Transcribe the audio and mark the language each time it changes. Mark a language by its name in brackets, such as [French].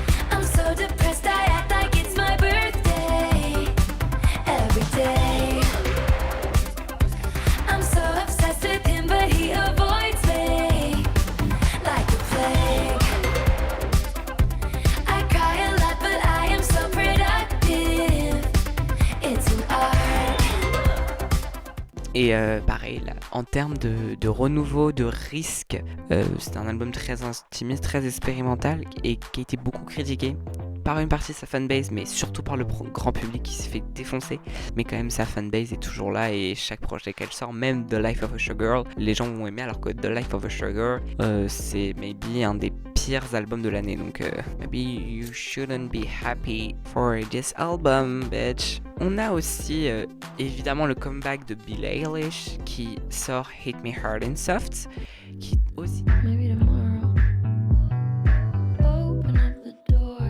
[English] I'm so depressed, I act like it's my birthday every day. I'm so obsessed with him, but he avoids me like a plague. I cry a lot, but I am so productive. It's an art. [French] Et pareil, là, en termes de renouveau, de risque, c'est un album très intimiste, très expérimental et qui a été beaucoup critiqué par une partie de sa fanbase, mais surtout par le grand public qui s'est fait défoncer. Mais quand même, sa fanbase est toujours là et chaque projet qu'elle sort, même The Life of a Showgirl, les gens vont aimer, alors que The Life of a Showgirl, c'est maybe un des pires albums de l'année. Donc, [English] maybe you shouldn't be happy for this album, bitch. [French] On a aussi évidemment le comeback de Billie Eilish qui sort Hit Me Hard and Soft, qui aussi... [English] Maybe tomorrow. Open up the door.